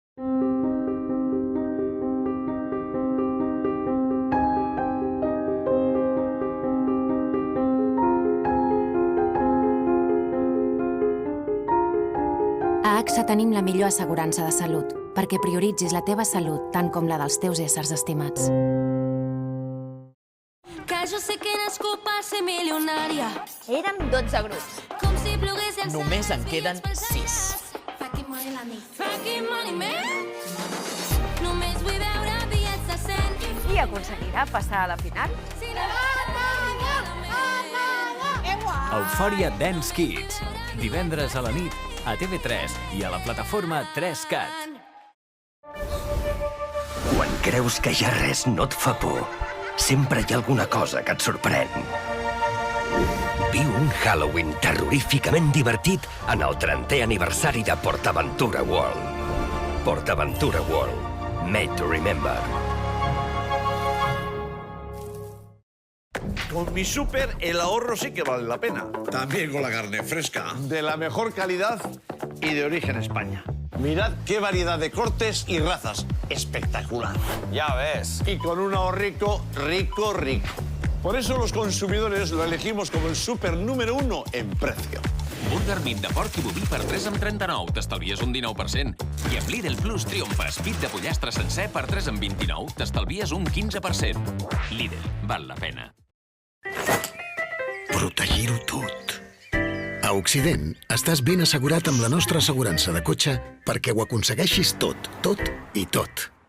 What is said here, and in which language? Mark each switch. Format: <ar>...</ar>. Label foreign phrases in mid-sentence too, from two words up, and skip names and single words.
<ca>A AXA tenim la millor assegurança de salut, perquè prioritzis la teva salut tant com la dels teus éssers estimats. Que jo sé que nascut per ser milionària. Érem 12 grups. Com si plogués el Només en queden 6.</ca> <en>Fucking money, man.</en> <ca>Només vull veure bitllets de 100. Qui aconseguirà passar a la final? Eufòria Dance Kids. Divendres a la nit a TV3 i a la plataforma 3Cat. Quan creus que ja res no et fa por, sempre hi ha alguna cosa que et sorprèn. Viu un Halloween terroríficament divertit en el 30è aniversari de PortAventura World. PortAventura World.</ca> <en>Made to remember.</en> <es>Con mi súper, el ahorro sí que vale la pena. También con la carne fresca. De la mejor calidad y de origen España. Mirad qué variedad de cortes y razas. Espectacular. Ya ves. Y con un ahorrico rico. Por eso los consumidores lo elegimos como el súper número 1 en precio.</es> <ca>Burger Meat de porc i boví per 3,39. T'estalvies un 19%. I amb Lidl Plus triomfes. Pit de pollastre sencer per 3,29. T'estalvies un 15%. Lidl, val la pena. Protegir-ho tot. A Occident, estàs ben assegurat amb la nostra assegurança de cotxe perquè ho aconsegueixis tot i tot.</ca>